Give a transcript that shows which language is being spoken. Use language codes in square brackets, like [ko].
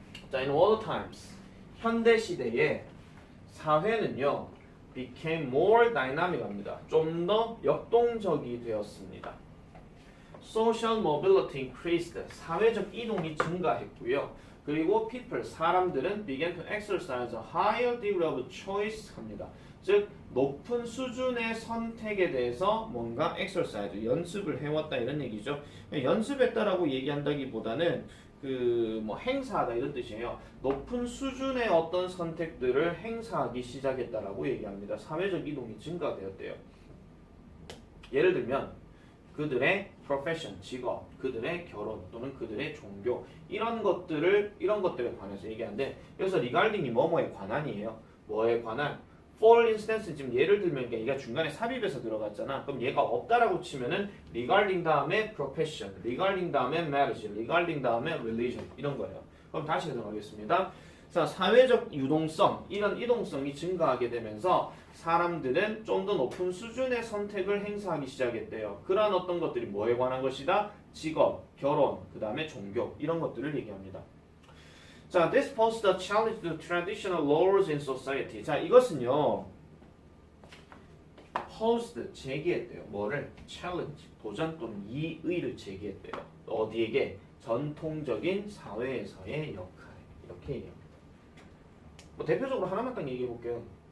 [en] 자, in all times, [ko] 현대 시대에 사회는요, [en] became more dynamic 합니다. [ko] 좀 더 역동적이 되었습니다. [en] Social mobility increased. [ko] 사회적 이동이 증가했고요. [en] 그리고 people, [ko] 사람들은 [en] began to exercise a higher degree of choice 합니다. [ko] 즉, 높은 수준의 선택에 대해서 뭔가 exercise, 연습을 해왔다 이런 얘기죠. 연습했다라고 얘기한다기보다는 그 뭐 행사하다 이런 뜻이에요. 높은 수준의 어떤 선택들을 행사하기 시작했다라고 얘기합니다. 사회적 이동이 증가되었대요. 예를 들면 그들의 profession, 직업, 그들의 결혼 또는 그들의 종교 이런 것들에 관해서 얘기하는데 여기서 regarding이 뭐뭐에 관한이에요. 뭐에 관한? For instance 지금 예를 들면 얘가 중간에 삽입해서 들어갔잖아. 그럼 얘가 없다라고 치면은 regarding 다음에 profession, regarding 다음에 marriage, regarding 다음에 religion 이런 거예요. 그럼 다시 해석하겠습니다. 자, 사회적 유동성, 이런 이동성이 증가하게 되면서 사람들은 좀 더 높은 수준의 선택을 행사하기 시작했대요. 그러한 어떤 것들이 뭐에 관한 것이다? 직업, 결혼, 그 다음에 종교 이런 것들을 얘기합니다. [en] 자, this posed a challenge to traditional laws in society. [ko] 자, 이것은요, posed, 제기했대요. 뭐를? challenge, 도전 또는 이의를 제기했대요. 어디에게? 전통적인 사회에서의 역할. 이렇게 얘기합니다. 뭐 대표적으로 하나만 딱 얘기해 볼게요.